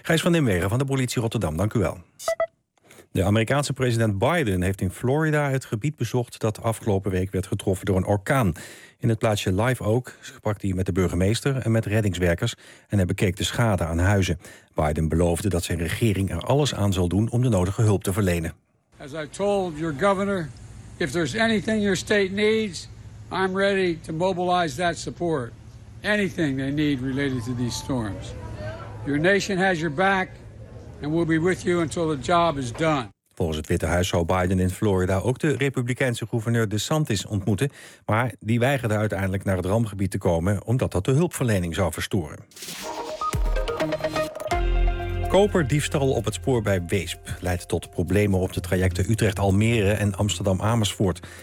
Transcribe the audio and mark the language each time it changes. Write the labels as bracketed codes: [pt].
[nl] Gijs van Nimwegen van de politie Rotterdam, dank u wel. De Amerikaanse president Biden heeft in Florida het gebied bezocht dat afgelopen week werd getroffen door een orkaan. In het plaatsje Live Oak sprak hij met de burgemeester en met reddingswerkers en hij bekeek de schade aan huizen. Biden beloofde dat zijn regering er alles aan zal doen om de nodige hulp te verlenen. [en] As I told your governor, if there's anything your state needs, I'm ready to mobilize that support. Anything they need related to these storms. Your nation has your back. And we'll be with you until the job is done. [nl] Volgens het Witte Huis zou Biden in Florida ook de Republikeinse gouverneur DeSantis ontmoeten. Maar die weigerde uiteindelijk naar het rampgebied te komen, omdat dat de hulpverlening zou verstoren. Koperdiefstal op het spoor bij Weesp leidt tot problemen op de trajecten Utrecht-Almere en Amsterdam-Amersfoort.